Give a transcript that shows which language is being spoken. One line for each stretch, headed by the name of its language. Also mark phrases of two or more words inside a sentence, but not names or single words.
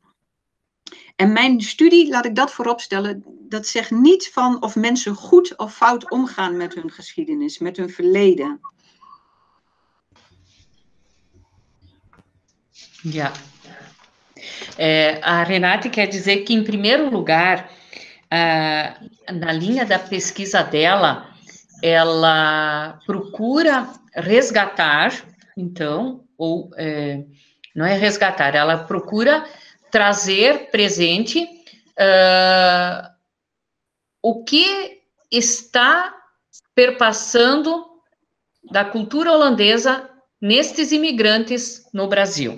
Dutch: En mijn studie, laat ik dat vooropstellen, dat zegt niet van of mensen goed of fout omgaan met hun geschiedenis, met hun verleden. Ja.
Portuguese: A Renate quer dizer que, em primeiro lugar, na linha da pesquisa dela, ela procura resgatar, então, ou não é resgatar, ela procura trazer presente o que está perpassando da cultura holandesa nestes imigrantes no Brasil.